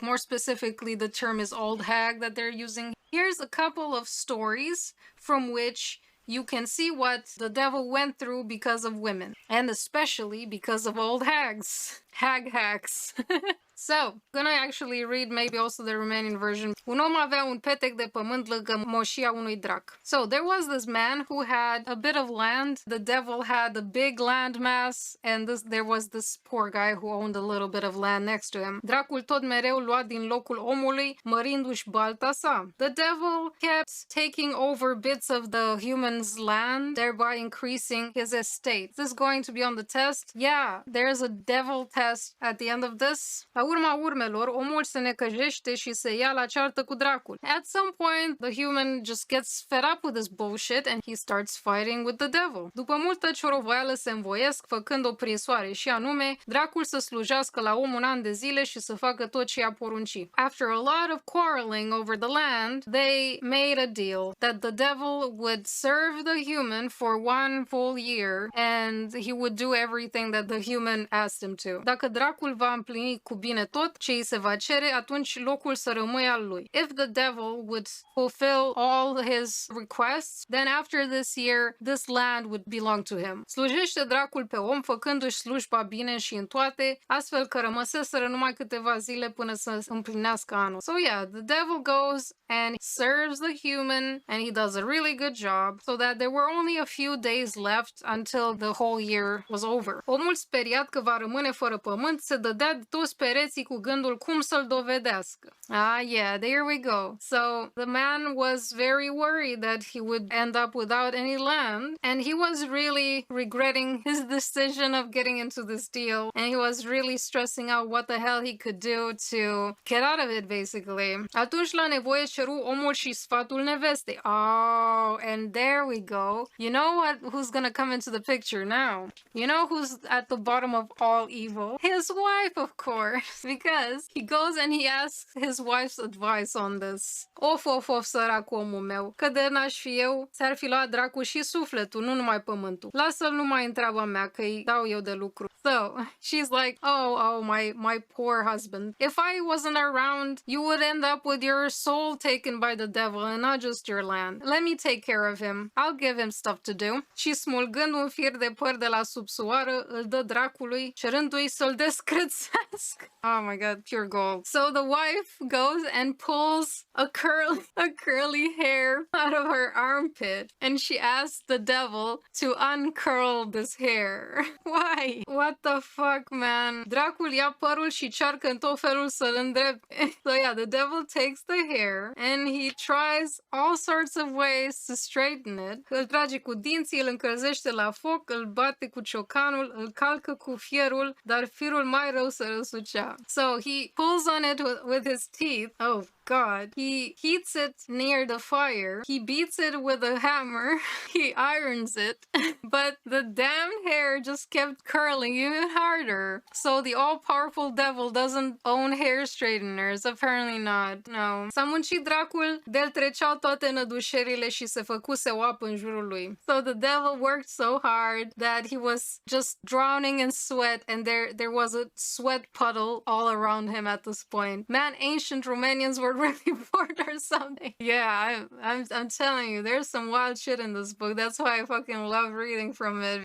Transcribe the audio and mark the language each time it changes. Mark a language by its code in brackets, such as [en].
[en] More specifically, the term is old hag that they're using. Here's a couple of stories from which you can see what the devil went through because of women, and especially because of old hags. Hags. So, gonna actually read maybe also the Romanian version. [ro] Un om avea un petec de pământ lângă moșia unui drac. [en] So, there was this man who had a bit of land. The devil had a big land mass, and there was this poor guy who owned a little bit of land next to him. [ro] Dracul tot mereu lua din locul omului, mărindu-și balta sa. [en] The devil kept taking over bits of the human's land, thereby increasing his estate. Is this going to be on the test? Yeah, there's a devil test at the end of this. [ro] Urma urmelor, omul se necăjește și se ia la ceartă cu dracul. [en] At some point, the human just gets fed up with this bullshit and he starts fighting with the devil. [ro] După multă ciorovoială se învoiesc, făcând o prinsoare și anume, dracul să slujească la om un an de zile și să facă tot ce i-a porunci. [en] After a lot of quarreling over the land, they made a deal that the devil would serve the human for 1 full year and he would do everything that the human asked him to. [ro] Dacă dracul va împlini cu bine tot ce îi se va cere, atunci locul să rămâie al lui. [en] If the devil would fulfill all his requests, then after this year, this land would belong to him. [ro] Slujește dracul pe om, făcându-și slujba bine și în toate, astfel că rămăseseră numai câteva zile până să împlinească anul. [en] So yeah, the devil goes and serves the human, and he does a really good job, so that there were only a few days left until the whole year was over. [ro] Omul speriat că va rămâne fără pământ se dădea de toți pereții cu gândul cum să-l dovedească. [en] Ah, yeah, there we go. So the man was very worried that he would end up without any land, and he was really regretting his decision of getting into this deal, and he was really stressing out what the hell he could do to get out of it, basically. [ro] Atunci la nevoie ceru omul și sfatul nevestei. [en] Oh, and there we go. You know who's gonna come into the picture now? You know who's at the bottom of all evil? His wife, of course, because he goes and he asks his wife's advice on this. [ro] Of, sărac omul meu, că de n-aș fi eu, ți-ar fi luat dracu și sufletul, nu numai pământul. Lasă-l numai în treaba mea, că-i dau eu de lucru. [en] So, she's like, oh, my poor husband. If I wasn't around, you would end up with your soul taken by the devil and not just your land. Let me take care of him. I'll give him stuff to do. [ro] Și smulgând un fir de păr de la subsoară, îl dă dracului, cerându-i să-l descrețească. [en] Oh my god, pure gold. So the wife goes and pulls a curly hair out of her armpit, and she asks the devil to uncurl this hair. Why? What the fuck, man? [ro] Dracul ia părul și cearcă în tot felul să-l îndrepte. [en] So yeah, the devil takes the hair and he tries all sorts of ways to straighten it. [ro] Îl trage cu dinții, îl încălzește la foc, îl bate cu ciocanul, îl calcă cu fierul, dar firul mai rău se răsucea. [en] So he pulls on it with his teeth. Oh God. He heats it near the fire. He beats it with a hammer. He irons it. But the damn hair just kept curling even harder. So the all-powerful devil doesn't own hair straighteners. Apparently not. No. [ro] S-a muncit dracul, de-l treceau toate nădușerile și se făcuse o apă în jurul lui. [en] So the devil worked so hard that he was just drowning in sweat, and there was a sweat puddle all around him at this point. Man, ancient Romanians were really bored or something. Yeah, I'm telling you, there's some wild shit in this book. That's why I fucking love reading from it.